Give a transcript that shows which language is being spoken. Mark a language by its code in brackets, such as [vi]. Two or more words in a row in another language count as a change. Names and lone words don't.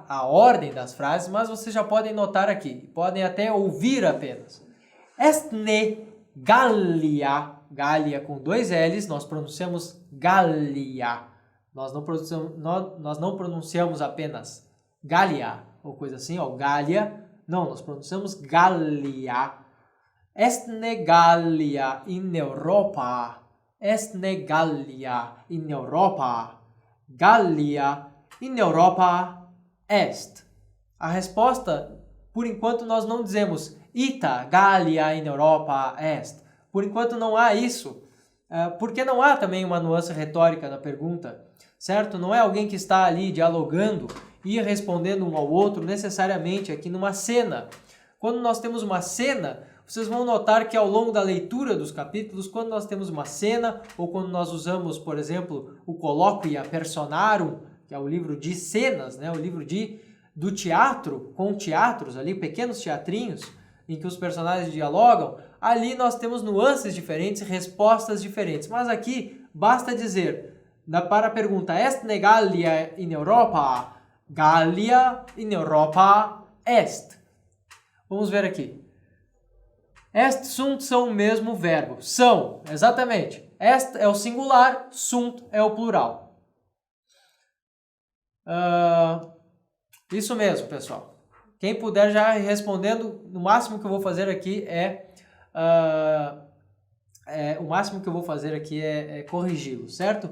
[pt] A ordem das frases, mas vocês já podem notar aqui, podem até ouvir apenas. [la] Est ne Gallia, [pt] Gallia com 2 L's, nós pronunciamos Gallia. Nós não pronunciamos apenas Gallia, ou coisa assim, ó, Gallia. Não, nós pronunciamos Gallia. [la] Est ne Gallia in Europa. Est ne Gallia in Europa. Gallia in Europa est. [pt] A resposta, por enquanto, nós não dizemos [la] ita Gallia in Europa est. [pt] Por enquanto não há isso, porque não há também uma nuance retórica na pergunta, certo? Não é alguém que está ali dialogando e respondendo um ao outro necessariamente aqui numa cena. Quando nós temos uma cena, vocês vão notar que ao longo da leitura dos capítulos, quando nós temos uma cena, ou quando nós usamos, por exemplo, o Colloquia Personarum, que é o livro de cenas, né? O livro do teatro, com teatros ali, pequenos teatrinhos, em que os personagens dialogam, ali nós temos nuances diferentes, respostas diferentes. Mas aqui basta dizer, para a pergunta, [la] est ne Gallia in Europa? Gallia in Europa est. [pt] Vamos ver aqui. Est, sunt são o mesmo verbo. São, exatamente. Est é o singular, sunt é o plural. Isso mesmo, pessoal. Quem puder já ir respondendo, no máximo que eu vou fazer aqui é corrigi-lo, certo?